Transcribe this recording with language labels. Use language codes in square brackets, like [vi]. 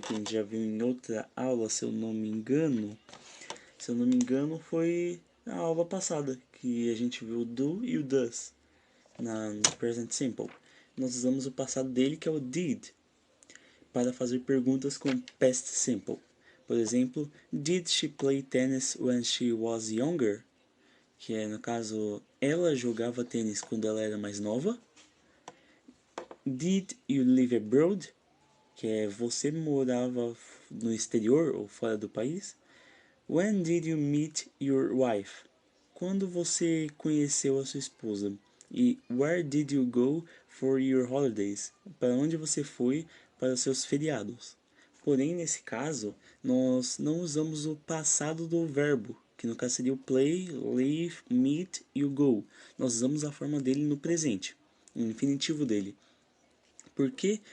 [pt] Que a gente já viu em outra aula, se eu não me engano. Se eu não me engano foi na aula passada, que a gente viu o do e o does no present simple. Nós usamos o passado dele, que é o did, para fazer perguntas com past simple. Por exemplo, [en] did she play tennis when she was younger? [pt] Que é, no caso, ela jogava tênis quando ela era mais nova. [en] Did you live abroad? [pt] Que é, você morava no exterior ou fora do país. [en] When did you meet your wife? [pt] Quando você conheceu a sua esposa? [en] E where did you go for your holidays? [pt] Para onde você foi para os seus feriados? Porém, nesse caso, nós não usamos o passado do verbo, que no caso seria o play, live, meet e o go. Nós usamos a forma dele no presente, o infinitivo dele. Por quê?